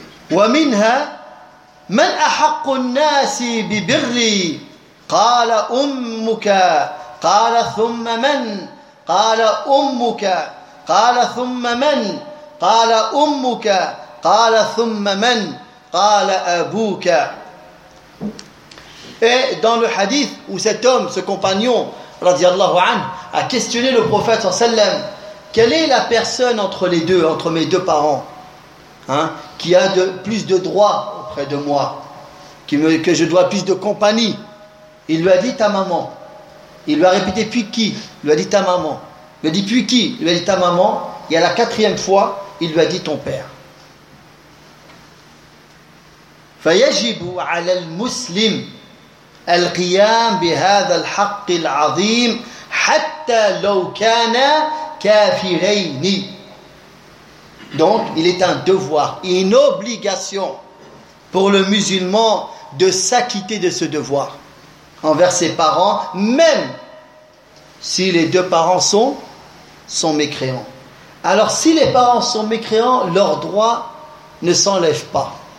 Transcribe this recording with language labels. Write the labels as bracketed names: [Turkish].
[Arabic] وَمِنْهَا مَنْ أَحَقُّ النَّاسِ بِبِرِّي قَالَ أُمُّكَ قال ثم من قال أمك قال ثم من قال أمك قال ثم من قال أبوك. [French] Et dans le hadith où cet homme, ce compagnon radiallahu anhu, a questionné le prophète sallallahu alayhi wa sallam, quelle est la personne entre les deux, entre mes deux parents, qui a de plus de droits auprès de moi, que je dois plus de compagnie? Il lui a dit, ta maman. Il lui a répété, puis qui? Il lui a dit, ta maman. Il lui a dit, puis qui? Il lui a dit, ta maman. Et à la quatrième fois, il lui a dit, ton père. [Arabic] فيجب على المسلم القيام بهذا الحق العظيم حتى لو كان كافرين. [French] Donc, il est un devoir, une obligation pour le musulman de s'acquitter de ce devoir envers ses parents, même si les deux parents sont mécréants. Alors si les parents sont mécréants, leurs droits ne s'enlèvent pas.